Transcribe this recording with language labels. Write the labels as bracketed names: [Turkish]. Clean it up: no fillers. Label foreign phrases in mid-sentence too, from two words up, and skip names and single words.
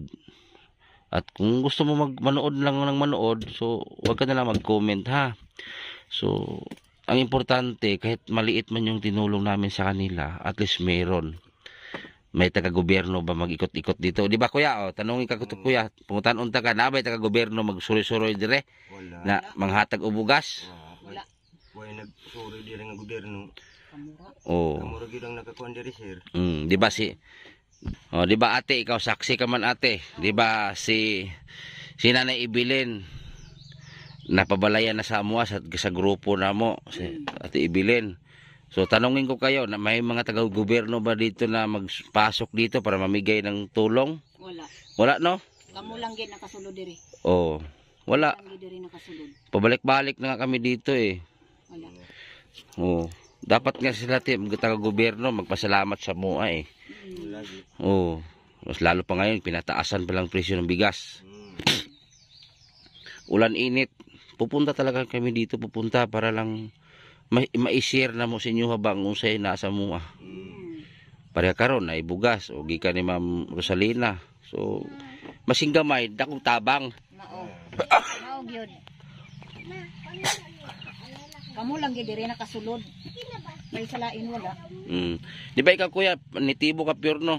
[Filipino] At kung gusto mo manood lang ng manood, so wag ka na lang mag-comment ha. So ang importante, kahit maliit man yung tinulong namin sa kanila, at least meron. May taga-gobyerno ba mag-ikot-ikot dito? Di ba kuya? O, tanongin ka ko to kuya. [Cebuano] Pungutan unta ka na ba taga-gobyerno magsuroy-suroy dire Wala. na manghatag og bugas? Wala. Wala nagsuri diri nga gobyerno. Kamura. Oh. Kamura gyud ang nakakuan diri sir. Di ba di ba ate, ikaw saksi ka man ate. Di ba si Nanay Ibilin napabalayan na sa amuha sa grupo na mo si ate Ibilin. [Filipino] So tanungin ko kayo, na may mga taga-gobyerno ba dito na magpasok dito para mamigay ng tulong? Wala. Wala no? [Hiligaynon] Kamo lang gid nakasulod diri. Oh, wala. Lang gid diri nakasulod. [Filipino] Pabalik-balik na nga kami dito eh. Wala. Oh, dapat nga sila taga-gobyerno magpasalamat sa mua eh. [Cebuano] Lagi. [Filipino] Oh, mas lalo pa ngayon pinataasan pa lang presyo ng bigas. [Cebuano] Ulan init. [Filipino] Pupunta talaga kami dito, pupunta para lang ma-share na mo sa inyo habang [Cebuano] unsay nasa mua. Pareha karon na ibugas o gikan ni Ma'am Rosalina. So masing gamay dakong tabang. Mao. Mao gyud. [Hiligaynon] Kamo lang gid diri nakasulod. May salain wala. [Cebuano] Di ba ikaw kuya, nitibo ka pure no?